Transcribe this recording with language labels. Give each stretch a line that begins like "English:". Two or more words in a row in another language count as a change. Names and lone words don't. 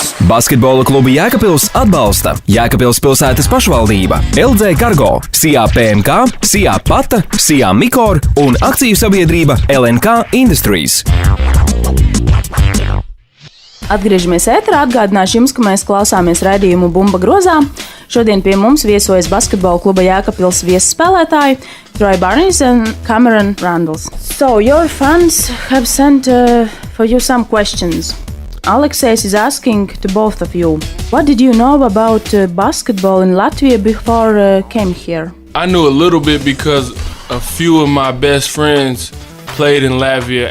Latvian: Basketbola klubu Jēkabpils atbalsta Jēkabpils pilsētas pašvaldība, LG Cargo, SIA PMK, SIA Pata, SIA Mikor un akciju sabiedrība LNK Industries. Atgriežamies ēterā, atgādināšu jums, ka mēs klausāmies raidījumu Bumba grozā. Šodien pie mums viesojas basketbola kluba Jēkabpils viesspēlētāji Barnies and Rundles.
English: So, your fans have sent for you some questions. Alexejs is asking to both of you, what did you know about basketball in Latvia before came here? I knew a little bit because a few of my best friends played in Latvia.